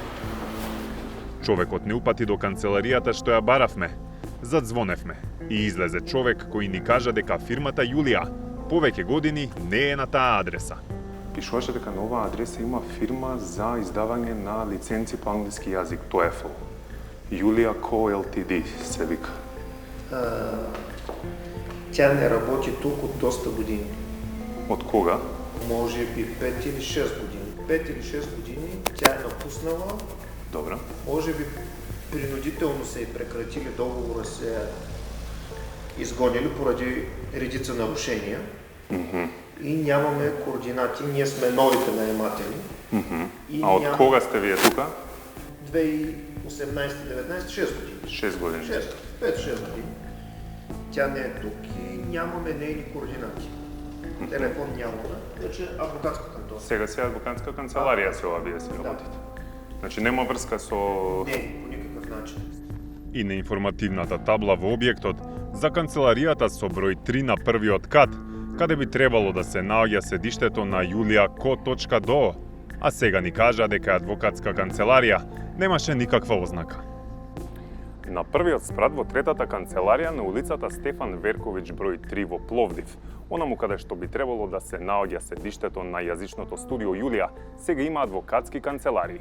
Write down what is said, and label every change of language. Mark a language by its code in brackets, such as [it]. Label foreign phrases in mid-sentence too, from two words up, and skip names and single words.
[mk] Човекот не упати до канцеларијата што ја баравме. Задзвоневме и излезе човек кој ни кажа дека фирмата Јулија повеќе години не е на таа адреса. Пишуваше дека на оваа адреса има фирма за издавање на лиценци по англиски јазик, TOEFL. Јулија.ко Ltd се вика. [bg] Тя не работи тук от доста години. От кога? Може би 5 или 6 години. 5 или 6 години тя е напуснала. Добре. Може би принудително се и прекратили договора, се изгонили поради редица нарушения. И нямаме координати. Ние сме новите наематели. А от кога сте вие тука? 2018-19, 6 години. 6 години. 5-6 години. Тя не е тук и нямаме нейни координати. Телефон нямаме, значи адвокатска кантора. [mk] Сега си адвокатска канцеларија се ова вие си работите. Значи нема врска со... [bg] Не, по никакъв начин. [mk] И на информативната табла во објектот за канцеларијата со број 3 на првиот кат, каде би требало да се наоѓа седиштето на julia.co.do, а сега ни кажа дека адвокатска канцеларија немаше никаква ознака. На првиот спрат во третата канцеларија на улицата Стефан Верковиќ број 3 во Пловдив, онаму каде што би требало да се наоѓа седиштето на јазичното студио Јулија, сега има адвокатски канцеларии.